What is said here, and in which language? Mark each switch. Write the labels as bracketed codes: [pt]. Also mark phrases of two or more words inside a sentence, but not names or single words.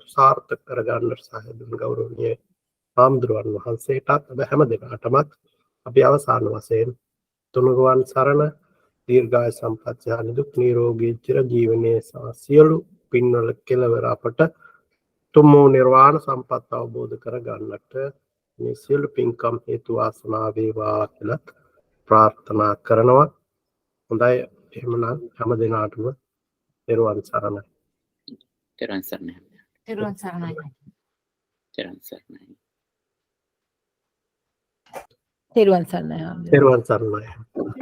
[si] සාර්ථක කරගන්නට සහාය ගෞරවනීය ආම්ද්‍රණ වහන්සේටත් අද හැම දිනකටමත් අපි අවසාන වශයෙන් තුනුරුවන් සරණ දීර්ඝායු සම්පත් නිදුක් නිරෝගී චිර ජීවනයේ සියලු පින්වල කෙලවර අපට තුම් නිර්වාණ සම්පත් අවබෝධ කර ගන්නට මේ සියලු පින්කම් හේතු වාසනා වේවා කියලා ප්‍රාර්ථනා කරනවා. හොඳයි, එහෙමනම් හැම දිනාටම නිර්වාණ සරණයි. තෙරුවන් සරණයි. තෙරුවන් සරණයි. තෙරුවන් සරණයි. තෙරුවන් සරණයි හාමුදුරුවෝ. තෙරුවන් සරණයි.